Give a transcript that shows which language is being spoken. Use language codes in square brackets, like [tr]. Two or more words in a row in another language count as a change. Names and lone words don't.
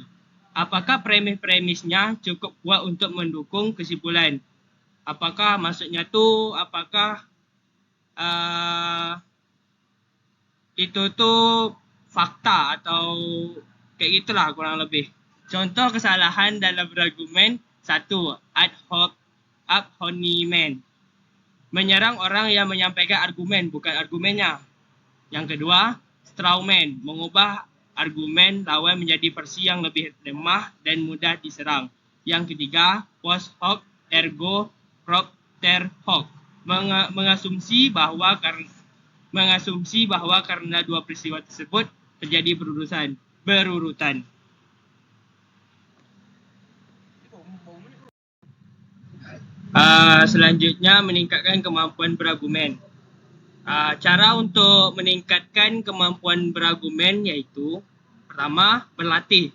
[id] Apakah premis-premisnya cukup kuat untuk mendukung kesimpulan? Apakah maksudnya itu, itu tuh fakta atau kayak gitulah kurang lebih. Contoh kesalahan dalam berargumen. 1. [la] Ad hominem. [id] Menyerang orang yang menyampaikan argumen, bukan argumennya. Yang kedua, strawman. Mengubah argumen lawan menjadi versi yang lebih lemah dan mudah diserang. Yang ketiga, [la] post hoc ergo propter hoc. [id] Mengasumsi bahwa karena dua peristiwa tersebut terjadi berurutan. Selanjutnya, meningkatkan kemampuan berargumen. Cara untuk meningkatkan kemampuan berargumen yaitu, pertama, berlatih.